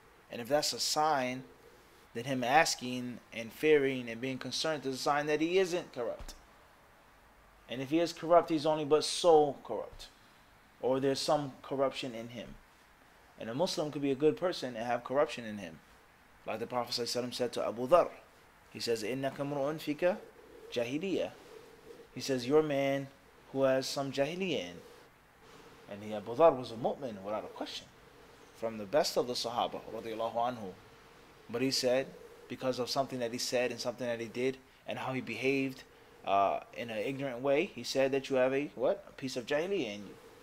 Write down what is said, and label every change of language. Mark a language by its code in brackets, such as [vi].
[en] And if that's a sign, then him asking and fearing and being concerned is a sign that he isn't corrupt. And if he is corrupt, he's only but so corrupt, or there's some corruption in him. And a Muslim could be a good person and have corruption in him. Like the Prophet ﷺ said to Abu Dhar. [ar] He says, إِنَّكَ مْرُؤٌ فِيكَ جَاهِلِيَّةٌ. [en] He says, you're a man who has some jahiliyyah in. And Abu Dhar was a mu'min without a question, from the best of the Sahaba, radiallahu anhu. But he said, because of something that he said and something that he did and how he behaved in an ignorant way, he said that you have a piece of jahiliyyah in you.